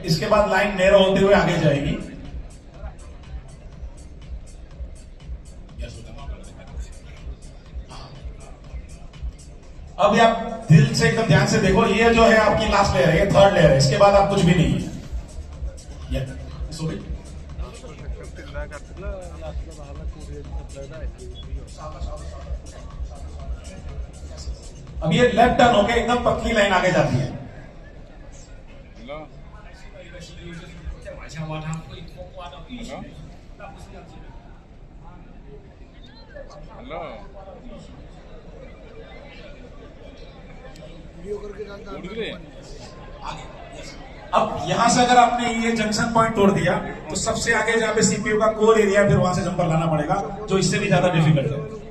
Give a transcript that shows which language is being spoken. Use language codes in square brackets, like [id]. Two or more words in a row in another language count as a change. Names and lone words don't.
[hi] इसके बाद लाइन नैरो होते हुए आगे जाएगी। अभी आप दिल से एकदम ध्यान से देखो, ये जो है आपकी [en] last layer [hi] है, ये [en] third layer [hi] है। इसके बाद आप कुछ भी नहीं है। अब ये [en] left turn [hi] होके एकदम पतली लाइन आगे जाती है। [zh] 再往下挖，它会挖到玉髓，那不是要进入。 [hi] वीडियो करके डालता है। अब यहां से अगर आपने ये [en] junction point [hi] तोड़ दिया तो सबसे आगे जहां पे सीपीयू का [en] core area, [hi] फिर वहां से जंपर लाना पड़ेगा जो इससे भी ज्यादा डिफिकल्ट है।